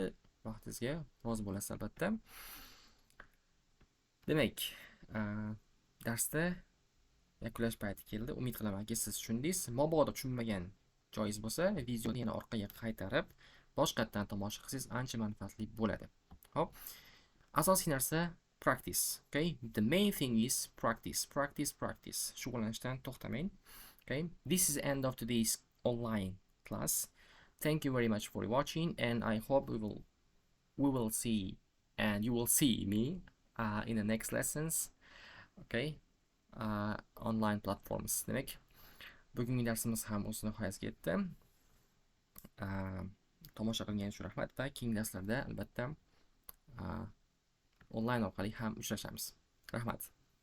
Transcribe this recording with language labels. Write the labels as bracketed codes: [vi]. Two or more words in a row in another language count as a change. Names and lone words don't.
[uz] Vaqtingizga rozi bo'lasiz albatta. Demak, darsda yakunlash payti keldi. Umid qilamanki, siz tushundingiz. Mabodo tushunmagan joyingiz bo'lsa, videoni yana orqaga qaytarib, boshqatdan tomosha qilsangiz ancha manfaatli bo'ladi. Xo'p. Asosiy narsa practice. Okay? [en] The main thing is practice, practice, practice. [uz] Shug'ullanishdan to'xtamang. [en] Okay? This is the end of today's online class. Thank you very much for watching, and I hope we will see and you will see me in the next lessons. Okay? Online platforms. [uz] Demak, bugungi darsimiz ham o'z nihoyasiga yetdi. Tomosha qilganingiz uchun rahmat va keyingi darslarda albatta onlayn orqali ham uchrashamiz. Rahmat.